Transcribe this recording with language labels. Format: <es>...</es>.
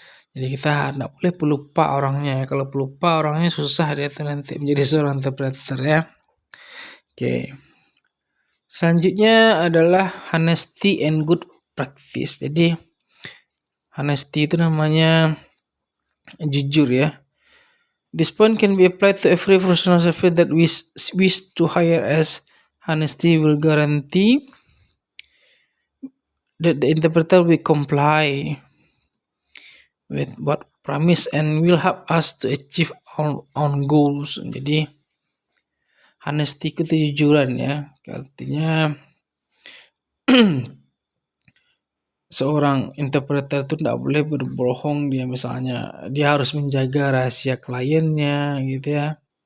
<id>Jadi kita tidak boleh pelupa orangnya. Kalau pelupa orangnya susah dia nanti menjadi seorang interpreter ya. Oke. Selanjutnya adalah</id> <en>honesty and good practice.</en> <id>Jadi honesty itu namanya jujur ya.</id> <en>This point can be applied to every professional service that wish to hire, as honesty will guarantee that the interpreter will comply with what promise and will help us to achieve our goals.</en> <id>Jadi honesty itu kejujuran ya. Artinya seorang interpreter itu tidak boleh berbohong. Dia misalnya dia harus menjaga rahasia kliennya gitu ya.</id>